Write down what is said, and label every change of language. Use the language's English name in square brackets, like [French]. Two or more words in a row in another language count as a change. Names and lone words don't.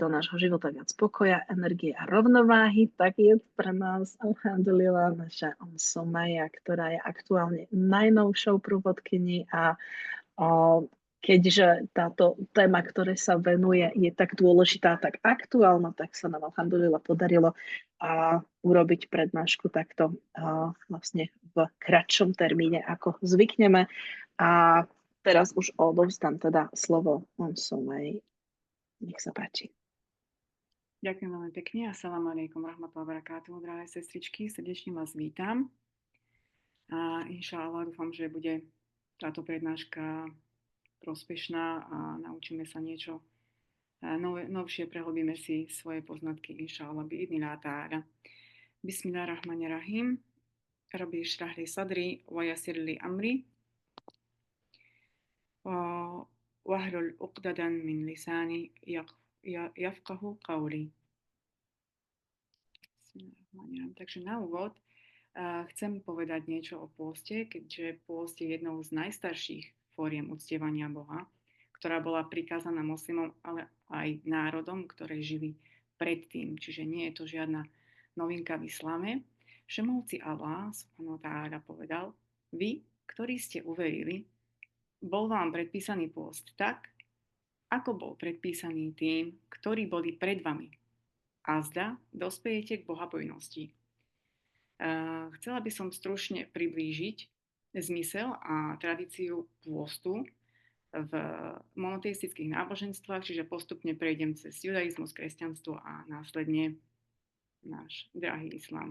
[Slovak] nášho života viac pokoja, energie a rovnováhy, tak je pre nás, alhamdulillah, naša Sumaya, ktorá je aktuálne najnovšou prúvodkyni a keďže táto téma, ktoré sa venuje, je tak dôležitá, tak aktuálna, tak sa nám alhamdulillah podarilo urobiť prednášku takto vlastne v kratšom termíne, ako zvykneme. A teraz už odovzdám teda slovo Sumay. Nech sa páči. Ďakujem veľmi pekne. [Arabic] السلام عليكم رحمة الله وبركاته. [Slovak] Drahé sestričky, srdečne vás vítam. A inšallah dúfam, že bude táto prednáška prospešná a naučíme sa niečo novšie, prehlbíme si svoje poznatky, inšallah, [Arabic] بإذن الله تعالى. بسم الله الرحمن الرحيم. رب اشرح لي صدري ويسر لي أمري واحلل عقدة من لساني يفقهوا قولي. [Slovak] Takže na úvod chcem povedať niečo o pôste, keďže pôst je jednou z najstarších fóriem uctievania Boha, ktorá bola prikázaná moslimom, ale aj národom, ktoré žili predtým. Čiže nie je to žiadna novinka v islame. Všemovci [Arabic] الله سبحانه وتعالى [Slovak] povedal: vy, ktorí ste uverili, bol vám predpísaný pôst tak, ako bol predpísaný tým, ktorí boli pred vami. Azda dospejete k bohabojnosti. Chcela by som stručne priblížiť zmysel a tradíciu pôstu v monoteistických náboženstvách, čiže postupne prejdem cez judaizmus, kresťanstvo a následne náš drahý islám.